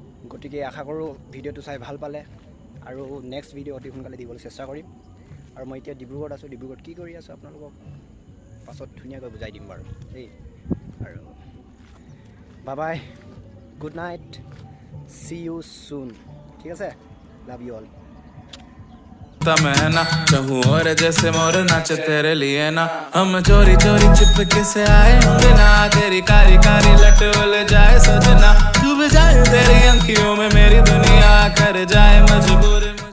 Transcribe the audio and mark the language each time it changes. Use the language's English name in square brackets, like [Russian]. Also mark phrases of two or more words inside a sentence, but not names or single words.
[Assamese] গতিকে আশা কৰোঁ ভিডিঅ'টো চাই ভাল পালে আৰু [English] next video' [Assamese] অতি সোনকালে দিবলৈ চেষ্টা কৰিম আৰু মই এতিয়া ডিব্ৰুগড়ত আছোঁ ডিব্ৰুগড়ত কি কৰি আছোঁ আপোনালোকক পাছত ধুনীয়াকৈ বুজাই দিম বাৰু দেই আৰু [English] bye bye good night see you soon [Assamese] ঠিক আছে [English] love you all [Hindi] मैं ना चाहूँ और जैसे मोर नाचे तेरे लिए ना हम चोरी चोरी चिपके से आए होंगे ना तेरी कारी कारी लट उल जाए सजना डूब जाए तेरी आँखियों में मेरी दुनिया कर जाए मजबूर